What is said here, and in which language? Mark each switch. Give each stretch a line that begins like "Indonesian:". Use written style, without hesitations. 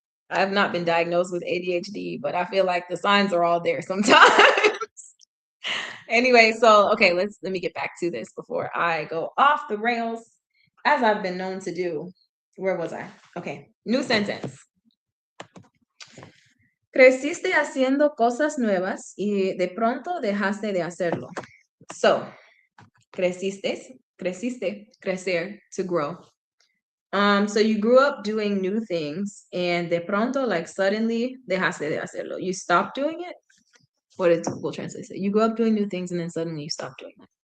English: I've not been diagnosed with ADHD, but I feel like the signs are all there sometimes. Anyway, so okay, let me get back to this before I go off the rails, as I've been known to do. Where was I? Okay, new sentence.
Spanish: Creciste haciendo cosas nuevas y de pronto dejaste de hacerlo.
English: So, creciste, crecer, to grow. So you grew up doing new things, and de pronto, like suddenly,
Spanish: dejaste de hacerlo.
English: You stopped doing it. What did Google Translate say? You grew up doing new things, and then suddenly you stopped doing it.